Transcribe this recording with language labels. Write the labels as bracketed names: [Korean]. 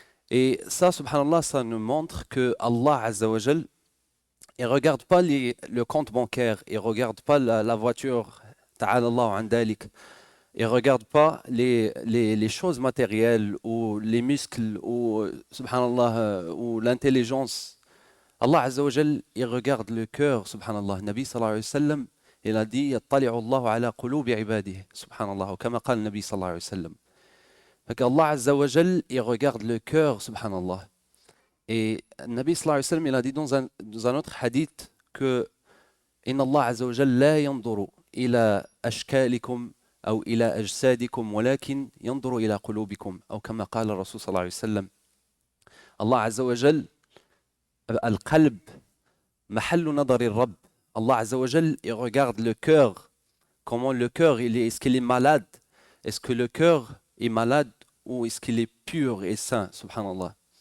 [French] Et ça, subhanallah, ça nous montre que Allah Azza wa Jal, il ne regarde pas le compte bancaire, il ne regarde pas la voiture, ta'ala Allahu an dalik. Il ne regarde pas les choses matérielles ou les muscles ou, subhanallah, ou l'intelligence. Allah Azza wa Jal, il regarde le cœur, subhanallah. [Arabic] Nabi sallallahu alayhi wa sallam, [French] il a dit [Arabic] يَطَّلِعُ اللَّهُ عَلَى قُلُوبِ عِبَادِهِ subhanallah, كما قال النبي صلى الله عليه وسلم. [French] Donc Allah Azza wa Jal, il regarde le cœur, subhanallah. Et Nabi sallallahu alayhi wa sallam, il a dit dans un autre hadith que [Arabic] إِنَّ اللَّهَ عَزَّ وَجَلَّ لَا يَنْظُرُ إِلَى أَشْكَالِكُمْ أو إلى أجسادكم ولكن ينظر إلى قلوبكم أو كما قال الرسول صلى الله عليه وسلم. Allah Azza wa Jal, القلب محل نظر الرب. [French] Allah Azza wa Jal, il regarde le cœur. Comment le cœur, est-ce qu'il est malade? Est-ce que le cœur est malade ou est-ce qu'il est pur et saint? Subhanallah.